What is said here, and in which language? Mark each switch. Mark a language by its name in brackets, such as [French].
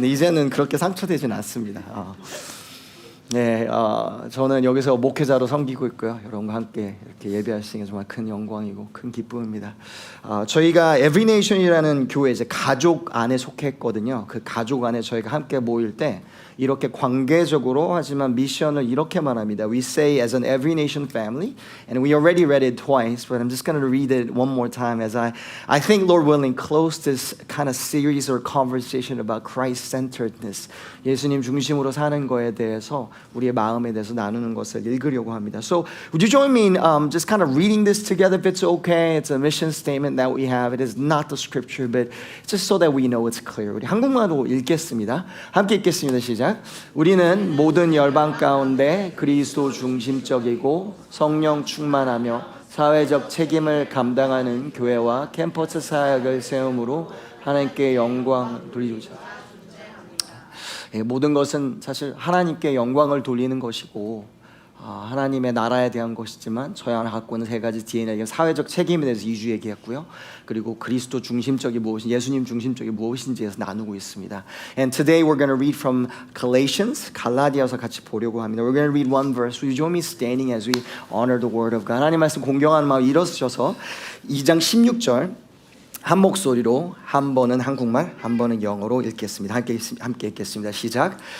[Korean] 근데 이제는 그렇게 상처되진 않습니다. 네, 저는 여기서 목회자로 섬기고 있고요. 여러분과 함께 이렇게 예배할 수 있는 게 정말 큰 영광이고 큰 기쁨입니다. 저희가 Every Nation이라는 교회 이제 가족 안에 속했거든요. 그 가족 안에 저희가 함께 모일 때 이렇게 관계적으로 하지만 미션을 이렇게 말합니다. [English] We say as an Every Nation family, and we already read it twice, but I'm just going to read it one more time as I think, Lord willing, close this kind of series or conversation about Christ-centeredness. [Korean] 예수님 중심으로 사는 거에 대해서 우리의 마음에 대해서 나누는 것을 읽으려고 합니다. [English] So would you join me in just kind of reading this together if it's okay? It's a mission statement that we have. It is not the scripture, but just so that we know it's clear. [Korean] 우리 한국말로 읽겠습니다. 함께 읽겠습니다. 시작. 우리는 모든 열방 가운데 그리스도 중심적이고 성령 충만하며 사회적 책임을 감당하는 교회와 캠퍼스 사역을 세움으로 하나님께 영광 돌리자. 모든 것은 사실 하나님께 영광을 돌리는 것이고 하나님의 나라에 대한 것이지만 저희 안에 갖고 있는 세 가지 DNA, 사회적 책임에 대해서 2주 얘기했고요. 그리고 그리스도 중심적이 무엇인지, 예수님 중심적이 무엇인지에서 나누고 있습니다. [English] And today we're going to read from Galatians, [Korean] 갈라디아서 같이 보려고 합니다. [English] We're going to read one verse. Will you join me standing as we honor the word of God? [Korean] 하나님 말씀 공경하는 마음 일어서셔서 2장 16절 한 목소리로 한 번은 한국말, 한 번은 영어로 읽겠습니다. 함께 읽겠습니다. 시작.